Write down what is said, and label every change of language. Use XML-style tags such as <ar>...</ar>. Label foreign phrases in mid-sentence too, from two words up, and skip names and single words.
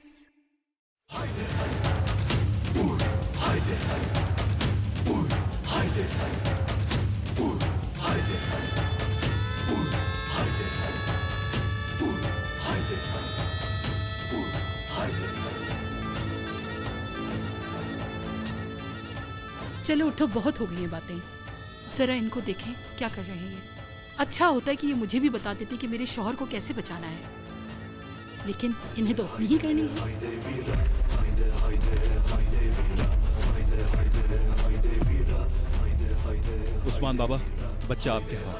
<tr>Haydi, vur, haydi, vur, haydi, vur, haydi, vur, haydi, vur, haydi, vur, haydi.</tr> <ur>چلو اٹھو، بہت ہو گئی یہ باتیں. ذرا ان کو دیکھیں کیا کر رہے ہیں یہ۔ اچھا ہوتا ہے کہ یہ مجھے بھی بتا دیتے کہ میرے شوہر کو کیسے بچانا ہے، لیکن انہیں تو اپنی ہی کرنی ہے. عثمان بابا، بچہ آپ کے حوالے.</ur>